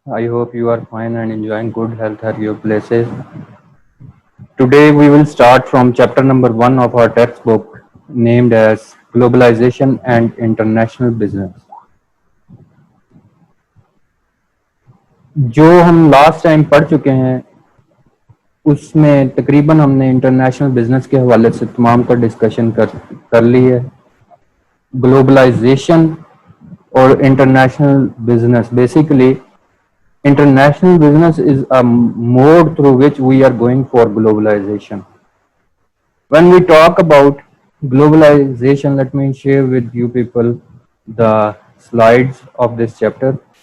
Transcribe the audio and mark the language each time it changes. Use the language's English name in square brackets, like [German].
[English] I hope you are fine and enjoying good health at your places. Today we will start from chapter number 1 of our textbook named as Globalization and International Business. [Urdu] جو ہم last time پڑھ چکے ہیں اس میں تقریباً ہم نے international business کے حوالے سے تمام کا ڈسکشن کر لی ہے. [English] Globalization اور international business basically international business is a mode through which we are going for globalization. When we talk about globalization, let me share with you people the slides of this chapter.